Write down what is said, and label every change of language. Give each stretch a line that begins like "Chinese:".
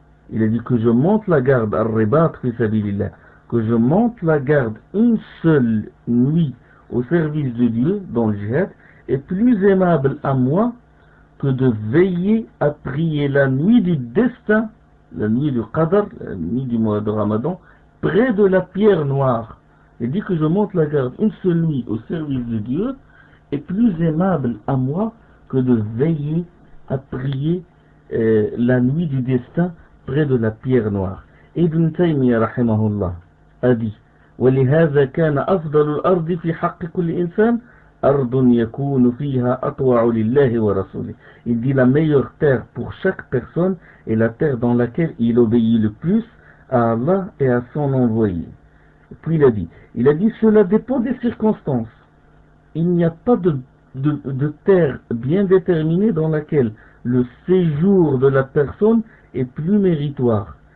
French: Il a dit que je monte la garde,
Arabic: al-ribat fi sabilillah,
French: que je monte la garde une seule nuit au service de Dieu dans le jihad est plus aimable à moi que de veiller à prier la nuit du destin, la nuit du Qadr, la nuit du mois de Ramadan, près de la pierre noire. Il dit que je monte la garde une seule nuit au service de Dieu est plus aimable à moi que de veiller à prier la nuit du destin près de la pierre noire.
Arabic: Ibn Taymiyyah rahimahullah
French: a dit
Arabic: وَلِهَذَا كَانَ أَفْضَلُ الْأَرْضِ فِي حَقِّ كُلِّ إِنسَانٍ أَرْضٌ يَكُونُ فِيهَا أَطْوَعُ لِلَّهِ وَرَسُولِهِ.
French: Il dit la meilleure terre pour chaque personne est la terre dans laquelle il obéit le plus à Allah et à son envoyé. Puis il a dit cela dépend des circonstances. Il n'y a pas de terre bien déterminée dans laquelle le séjour de la personne est plus méritoire.